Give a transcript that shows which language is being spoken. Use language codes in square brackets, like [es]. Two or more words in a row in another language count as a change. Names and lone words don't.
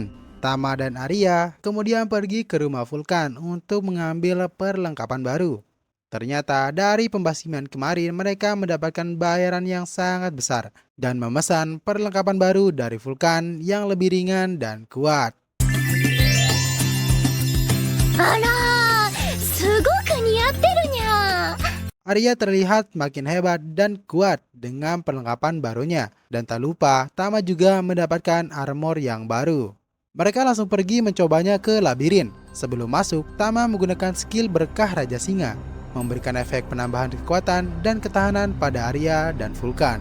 [id] Tama dan Arya kemudian pergi ke rumah Vulkan untuk mengambil perlengkapan baru. Ternyata dari pembasiman kemarin mereka mendapatkan bayaran yang sangat besar dan memesan perlengkapan baru dari Vulkan yang lebih ringan dan kuat. [ja] あらー、すごく似合ってるにゃ。 [id] Arya terlihat makin hebat dan kuat dengan perlengkapan barunya. Dan tak lupa, Tama juga mendapatkan armor yang baru. Mereka langsung pergi mencobanya ke labirin. Sebelum masuk, Tama menggunakan skill berkah Raja Singa, memberikan efek penambahan kekuatan dan ketahanan pada Arya dan Vulkan.